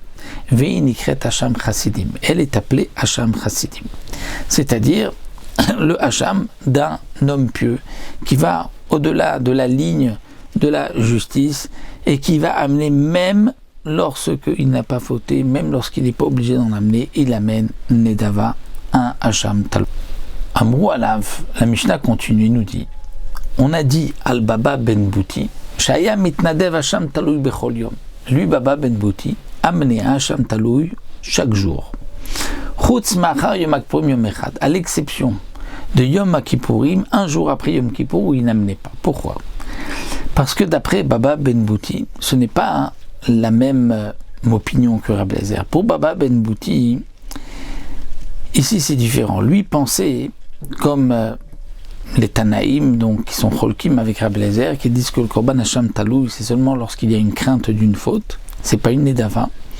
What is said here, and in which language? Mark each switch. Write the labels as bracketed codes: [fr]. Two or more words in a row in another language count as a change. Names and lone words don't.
[he] ונקראת אשם חסידים, [fr] elle est appelée [he] אשם חסידים, [fr] c'est-à-dire le Hasham d'un homme pieux qui va au-delà de la ligne de la justice et qui va amener même lorsqu'il n'a pas fauté, même lorsqu'il n'est pas obligé d'en amener, il amène Nedava, un [he] אשם תלוי. אמרו עליו, [fr] la Mishnah continue, il nous dit, on a dit al Baba ben Bouti, [he] שהיה מתנדב אשם תלוי בכל יום. [fr] Lui, Baba ben Bouti, amenait un [he] אשם תלוי [fr] chaque jour. [he] חוץ ממחרת יום כיפורים יום אחד, [fr] à l'exception de Yom Kippourim, un jour après Yom Kippour où il n'amenait pas. Pourquoi ? Parce que d'après Baba ben Bouti, ce n'est pas la même opinion que Rabbi Eliezer. Pour Baba ben Bouti, ici c'est différent. Lui pensait, comme les Tanaïm, donc qui sont Cholkim avec Rabbi Eliezer, qui disent que le [he] קרבן אשם תלוי, [fr] c'est seulement lorsqu'il y a une crainte d'une faute, c'est pas une Nedava.